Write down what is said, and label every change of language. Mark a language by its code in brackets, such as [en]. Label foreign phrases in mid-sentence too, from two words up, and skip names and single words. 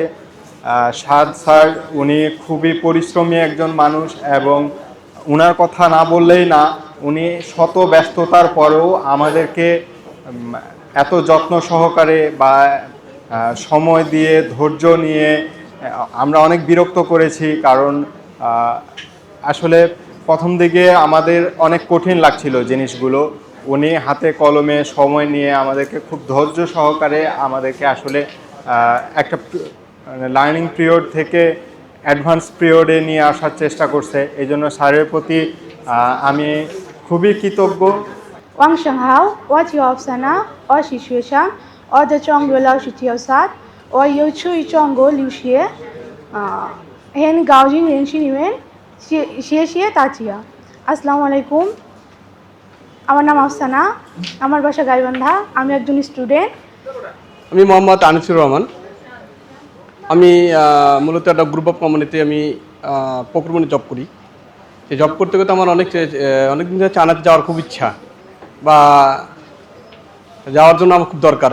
[bn] সাদ স্যার উনি খুবই পরিশ্রমী একজন মানুষ এবং ওনার কথা না বললেই না, উনি শত ব্যস্ততার পরেও আমাদেরকে এত যত্ন সহকারে বা সময় দিয়ে ধৈর্য নিয়ে আমরা অনেক বিরক্ত করেছি, কারণ আসলে প্রথম দিকে আমাদের অনেক কঠিন লাগছিল জিনিসগুলো। উনি হাতে কলমে সময় নিয়ে আমাদেরকে খুব ধৈর্য সহকারে আমাদেরকে আসলে একটা [en] learning period [bn] থেকে [en] advance period [bn] নিয়ে আসার চেষ্টা করছে। এই জন্য স্যারের প্রতি আমি খুবই কৃতজ্ঞ। [zh] 晚上好，我叫Afsana，我是学生，我的中国老师叫萨，我有去中国留学，很高兴认识你们，谢谢大家。 [ar] السلام عليكم, [bn] আমার নাম আফসানা, আমার বাসা গাইবান্ধা, আমি একজন স্টুডেন্ট। আমি মোহাম্মদ আনিসুর রহমান। আমি মূলত একটা [en] group of company [bn] আমি প্রক্রিয়ায় জব করি। এই জব করতে করতে আমার অনেক দিন ধরে চায়নাতে যাওয়ার খুব ইচ্ছা, বা যাওয়ার জন্য আমার খুব দরকার।